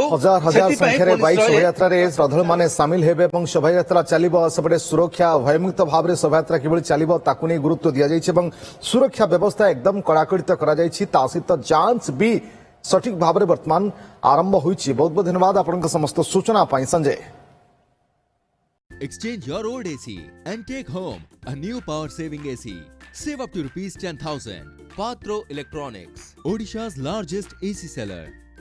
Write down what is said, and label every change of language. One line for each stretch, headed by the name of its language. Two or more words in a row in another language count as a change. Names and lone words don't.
Odia: ହଜାର ହଜାର ସଂଖ୍ୟାରେ ବାଇକ ଶୋଭାଯାତ୍ରାରେ ଶ୍ରଦ୍ଧାଳୁମାନେ ସାମିଲ ହେବେ ଏବଂ ଶୋଭାଯାତ୍ରା ଚାଲିବ। ସେପଟେ ସୁରକ୍ଷା ଭୟମୁକ୍ତ ଭାବରେ ଶୋଭାଯାତ୍ରା କିଭଳି ଚାଲିବ ତାକୁ ନେଇ ଗୁରୁତ୍ୱ ଦିଆଯାଇଛି ଏବଂ ସୁରକ୍ଷା ବ୍ୟବସ୍ଥା ଏକଦମ କଡ଼ାକଡ଼ିତ କରାଯାଇଛି। ତା ସହିତ ଯାଞ୍ଚ ବି ସଠିକ ଭାବରେ ବର୍ତ୍ତମାନ ଆରମ୍ଭ ହୋଇଛି। ବହୁତ ବହୁତ ଧନ୍ୟବାଦ ଆପଣଙ୍କ ସମସ୍ତ ସୂଚନା ପାଇଁ ସଞ୍ଜୟ।
English: Exchange your old AC and take home a new power saving AC. Save up to rupees 10,000. Patro Electronics, Odisha's largest AC seller.